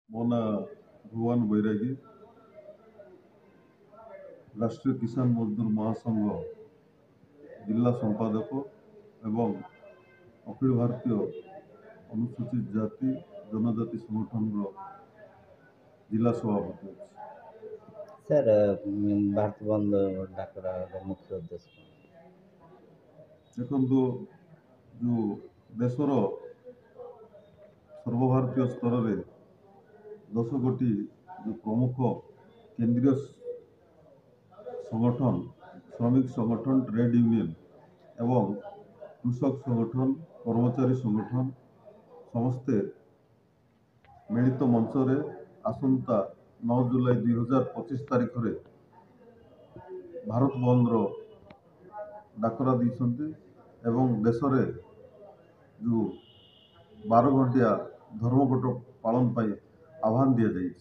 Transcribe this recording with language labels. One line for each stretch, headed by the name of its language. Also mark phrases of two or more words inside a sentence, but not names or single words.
Odia: ମୋ ନାଁ ଭୁବନ ବୈରାଗୀ, ରାଷ୍ଟ୍ରୀୟ କିଷାନ ମଜଦୁର ମହାସଂଘ ଜିଲ୍ଲା ସମ୍ପାଦକ ଏବଂ ଅଖିଳ ଭାରତୀୟ ଅନୁସୂଚିତ ଜାତି ଜନଜାତି ସଂଗଠନର ଜିଲ୍ଲା ସଭାପତି ଅଛି। ସର ଭାରତ ବନ୍ଦ ଡାକର ମୁଖ୍ୟ ଉଦ୍ଦେଶ୍ୟ ଦେଖନ୍ତୁ, ଯେଉଁ ଦେଶର ସର୍ବଭାରତୀୟ ସ୍ତରରେ 10 ଗୋଟି ଯେଉଁ ପ୍ରମୁଖ କେନ୍ଦ୍ରୀୟ ସଂଗଠନ, ଶ୍ରମିକ ସଂଗଠନ,
English: trade union
Odia: ଏବଂ କୃଷକ ସଂଗଠନ, କର୍ମଚାରୀ ସଂଗଠନ ସମସ୍ତେ ମିଳିତ ମଞ୍ଚରେ ଆସନ୍ତା 9 ଜୁଲାଇ 2025 ତାରିଖରେ ଭାରତ ବନ୍ଦର ଡାକରା ଦେଇଛନ୍ତି ଏବଂ ଦେଶରେ ଯେଉଁ 12 ଘଣ୍ଟିଆ ଧର୍ମଘଟ ପାଳନ ପାଇଁ ଆହ୍ୱାନ ଦିଆଯାଇଛି।